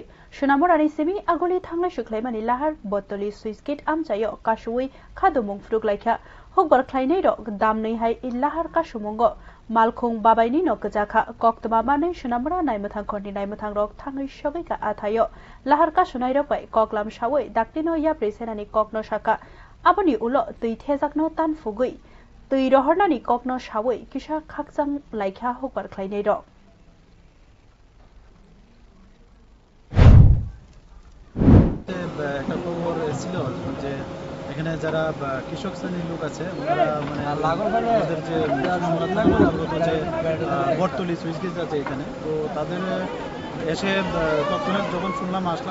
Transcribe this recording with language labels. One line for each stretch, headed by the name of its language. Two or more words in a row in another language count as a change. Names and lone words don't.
Kok Borok: सुनामरानि सेमि आगुलि थांनाय सुख्लायमानि लाहार बतलि सुइस गेट आमचायो कासुवै खादुमुं फ्रुक लायखा हकबार ख्लायनै रक दामनै हाय इलाहार कासुमुंगो मालखुं बाबायनि नगजाखा कक्तमा मानै सुनामरा नायमथां खरनि नायमथां रक थाङै सगैका आथायो लाहार कासुनाय रकबाय ककलाम सावै दाक्तिनो याप्रि सेनानि ककनो साका आबनि उलो दै थेजाकनो तानफुगै दै रहरनानि ककनो सावै किसा खाकजां लायखा हकबार ख्लायनै रक
Bangla: একটা খবর ছিল যে এখানে যারা কৃষক শ্রেণীর লোক আছে ওরা মানে ওদের যে বটতলি সুইচ গেট আছে এখানে তো তাদের এসে তৎক্ষণাৎ যখন শুনলাম আসলাম